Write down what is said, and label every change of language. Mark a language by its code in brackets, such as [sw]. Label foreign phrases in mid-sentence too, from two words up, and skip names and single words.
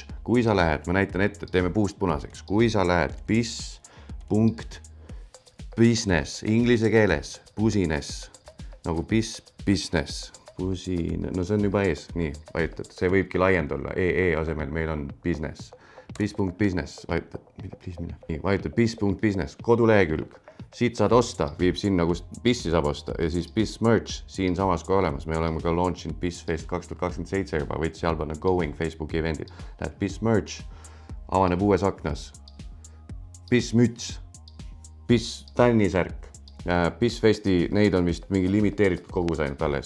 [et] Kui sa lähed, ma näitan ette, teeme puust punaseks, kui sa lähed piss.business inglise keeles, pusines, nagu piss business, pusine, no see on juba ees, nii, vajutad, see võibki laiend olla, asemel meil on business. Piss.business, vajutad piss.business, kodulehekülg, siit saad osta, viib sinna, kust pissi saab osta ja siis Piss merch siin samas ka olemas. Me oleme ka launchinud Pissfest 2027 juba, võid seal panna going Facebooki evendil. Lähed Piss merch, avaneb uues aknas, Piss müts, Piss tännisärk, Pissfesti, neid on vist mingi limiteeritud kogus ainult alles.